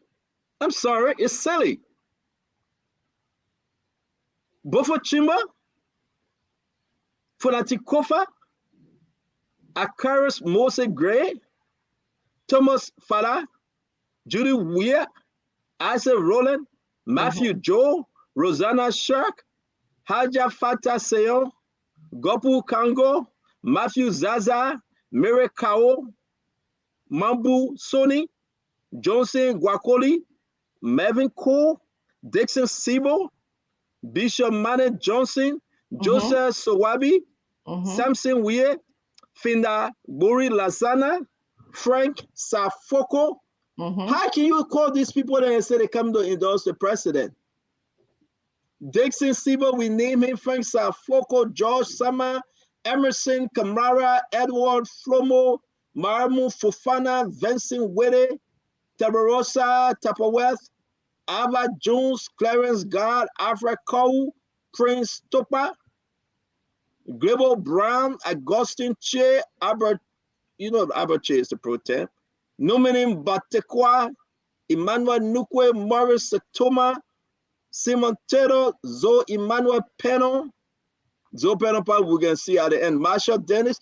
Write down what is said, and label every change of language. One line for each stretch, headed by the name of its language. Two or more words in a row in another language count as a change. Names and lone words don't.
English: I'm sorry, it's silly. Bofo Chimba, Fonati Kofa, Akaris Mose Gray, Thomas Fala, Judy Weir, Isaac Rowland, Matthew Joe, Rosanna Shirk, Haja Fata Seyo, Gopu Kango, Matthew Zaza, Mire Kao, Mambu Soni, Johnson Guacoli, Melvin Cole, Dixon Sibo, Bishop Mane Johnson, Joseph Sowabi, Samson Weir, Finda Buri Lazana, Frank Safoko, How can you call these people there and say they come to endorse the president? Dixon Siebel, we name him, Frank Safoko, George Sama, Emerson Kamara, Edward Flomo, Maramu Fofana, Vincent Wede, Tabarosa Tapaweth, Ava Jones, Clarence God, Alfred Cow, Prince Topa, Glebo Brown, Augustine Che, Albert, Albert Che is the pro temp, Numenim Batekwa, Emmanuel Nukwe, Morris Satoma, Simon Tero, Zoe Emmanuel Peno, Zoe Peno, we're going to see at the end, Marsha Dennis.